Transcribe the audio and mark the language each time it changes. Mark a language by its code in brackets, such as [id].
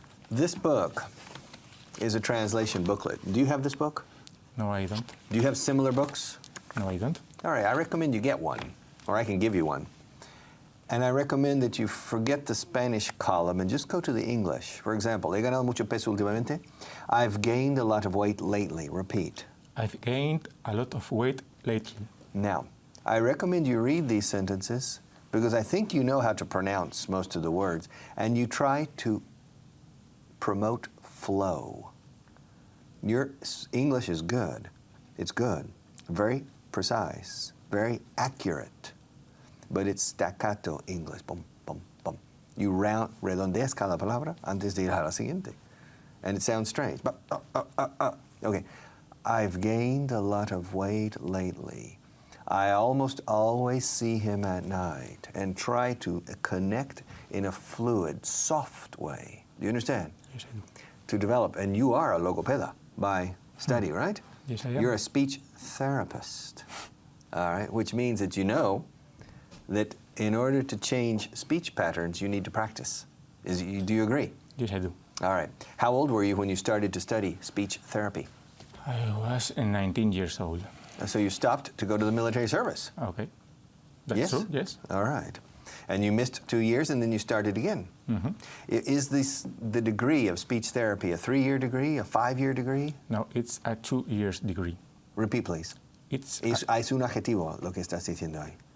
[en] This book is a translation booklet. Do you have this book? No, I don't. Do you have similar books? No, I don't. All right, I recommend you get one, or I can give you one. And I recommend that you forget the Spanish column and just go to the English. For example, [es] he ganado mucho peso últimamente. [en] I've gained a lot of weight lately. Repeat. I've gained a lot of weight lately. Now, I recommend you read these sentences because I think you know how to pronounce most of the words, and you try to promote flow. Your English is good. It's good. Very precise. Very accurate. But it's staccato English. Pum, pum, pum. [es] You redondeas cada palabra antes de ir a la siguiente. [en] And it sounds strange. Okay. I've gained a lot of weight lately. I almost always see him at night and try to connect in a fluid, soft way. Do you understand? Yes, I do. To develop. And you are a logopeda by study, right? Yes, I am. You're a speech therapist. All right, which means that you know that in order to change speech patterns, you need to practice. Do you agree? Yes, I do. All right. How old were you when you started to study speech therapy? I was 19 years old. So you stopped to go to the military service? Okay. That's Yes? true, yes. All right. And you missed 2 years and then you started again. Is this the degree of speech therapy a 3-year degree, a 5-year degree? No, it's a 2 years degree. Repeat, please. It's [es] Es un adjetivo lo que estás diciendo ahí.